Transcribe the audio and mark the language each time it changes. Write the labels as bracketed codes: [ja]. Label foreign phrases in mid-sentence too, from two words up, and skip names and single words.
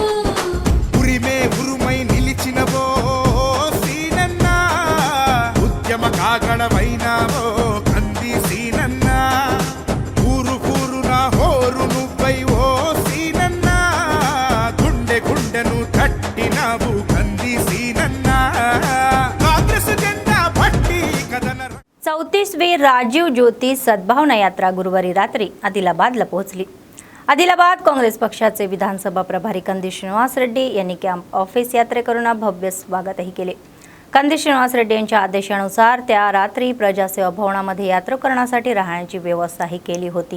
[te] ఉరిమే ఉరుమై నిలిచినవో సీనన్నా ఉద్యమ కాగడమైనావో కంది సీనన్నా ఊరు ఊరున హోరు నువ్వై ఓ సీనన్నా గుండె గుండెను తట్టినావు కంది సీనన్నా కాంగ్రెస్ జెండా పట్టి కథన [mr] 34वी राजीव ज्योती सद्भावना यात्रा गुरुवारी रात्री आदिलाबादला पोहोचली. आदिलाबाद काँग्रेस पक्षाचे विधानसभा प्रभारी कंदी श्रीनिवास रेड्डी यांनी [en] camp office [mr] यात्रेकरूंना भव्य स्वागतही केले. कंदी श्रीनिवास रेड्डी यांच्या आदेशानुसार त्या रात्री प्रजासेवा भवनामध्ये यात्रेकरूंसाठी राहण्याची व्यवस्थाही केली होती.